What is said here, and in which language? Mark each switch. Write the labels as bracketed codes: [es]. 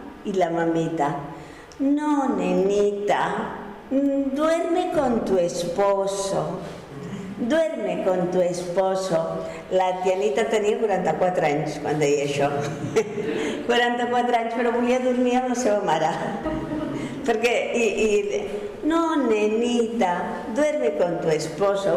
[es] Y la mamita, no, nenita, duerme con tu esposo. Duerme con tu esposo. [ca] La tia Anita tenia 44 anys quan deia això. 44 anys, però volia dormir amb la seva mare. Perquè, [es] no, nenita, duerme con tu esposo.